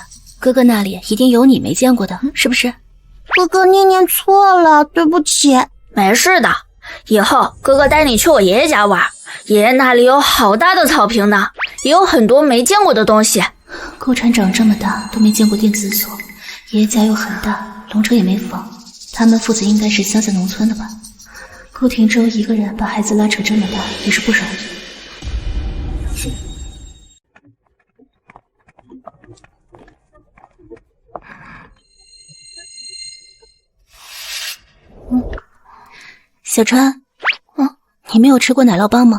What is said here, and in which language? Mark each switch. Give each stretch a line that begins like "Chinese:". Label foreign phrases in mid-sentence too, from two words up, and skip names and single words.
Chinese: 哥哥那裡一定有你沒見過的，是不是？哥哥，念念錯了，對不起。沒事的，以後哥哥帶你去我爺爺家玩，爺爺那裡有好大的草坪呢，也有很多沒見過的東西。顧川長這麼大都沒見過電子鎖，爺爺家又很大，龍城也沒房，他們父子應該是鄉下農村的吧？顧廷舟一個人把孩子拉扯這麼大也是不容易。小川，你没有吃過奶酪棒嗎？